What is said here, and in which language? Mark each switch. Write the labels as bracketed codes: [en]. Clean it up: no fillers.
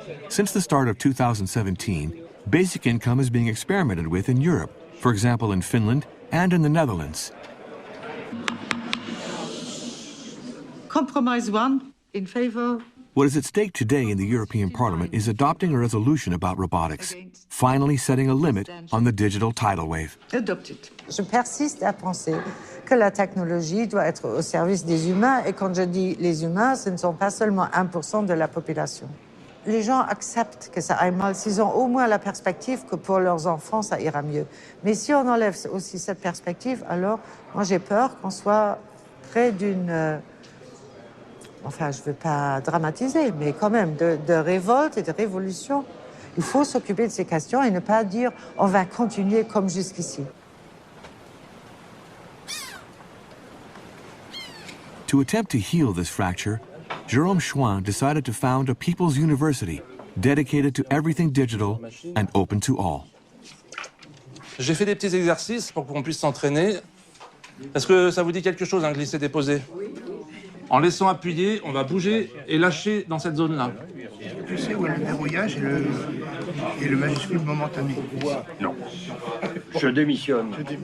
[en] Since the start of 2017, basic income is being experimented with in Europe, for example in Finland and in the Netherlands. Compromise 1, in favor. What is at stake today in the European Parliament is adopting a resolution about robotics, finally setting a limit on the digital tidal wave. Adopted. [fr] Je persiste à penser que la technologie doit être au service des humains, et quand je dis les humains, ce ne sont pas seulement 1% de la population. Les gens acceptent que ça aille mal s'ils ont au moins la perspective que pour leurs enfants, ça ira mieux. Mais si on enlève aussi cette perspective, alors moi j'ai peur qu'on soit près d'une... enfin, je ne veux pas dramatiser, mais quand même, de révolte et de révolution. Il faut s'occuper de ces questions et ne pas dire « on va continuer comme jusqu'ici ». [en] To attempt to heal this fracture, Jérôme Chouin decided to found a People's University dedicated to everything digital and open to all. [fr] J'ai fait des petits exercices pour qu'on puisse s'entraîner. Est-ce que ça vous dit quelque chose, hein, glisser-déposer? En laissant appuyer, on va bouger et lâcher dans cette zone-là. Tu sais où est le verrouillage et le majuscule momentané? Non. Je démissionne.